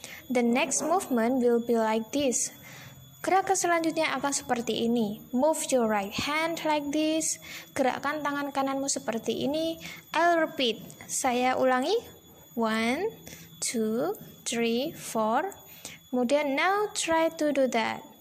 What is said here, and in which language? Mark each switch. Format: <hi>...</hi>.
<en>The next movement will be like this.</en> <id>Gerakan selanjutnya akan seperti ini.</id> <en>Move your right hand like this.</en> <id>Gerakkan tangan kananmu seperti ini.</id> <en>I'll repeat.</en> <id>Saya ulangi.</id> <en>1, 2, 3, 4. Kemudian now try to do that.</en>